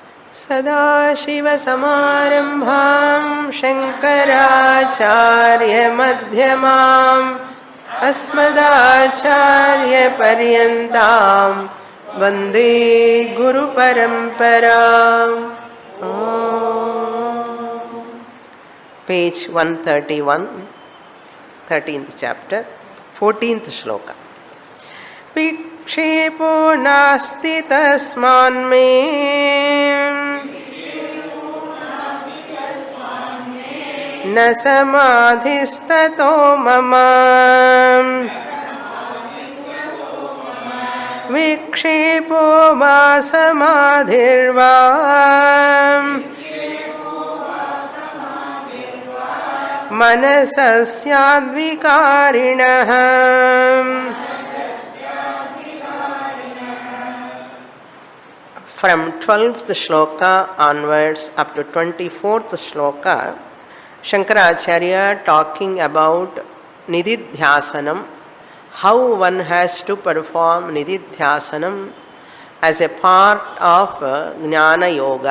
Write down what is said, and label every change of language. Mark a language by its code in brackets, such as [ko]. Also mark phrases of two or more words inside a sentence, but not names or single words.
[sa] सदाशिवसमारम्भां शङ्कराचार्यमध्यमाम् अस्मदाचार्यपर्यन्तां वन्दे गुरुपरम्पराम्. [en] Page 131, 13th chapter, 14th shloka. [sa] विक्षेपो नास्ति तस्मान्मे न समाधिस्ततो मम. विक्षेपो वा समाधिर्वा मनसः स्याद्विकारिणः. [en] From 12th shloka onwards up to 24th shloka, Shankaracharya talking about Nididhyasanam, how one has to perform Nididhyasanam as a part of [sa] Jnana Yoga.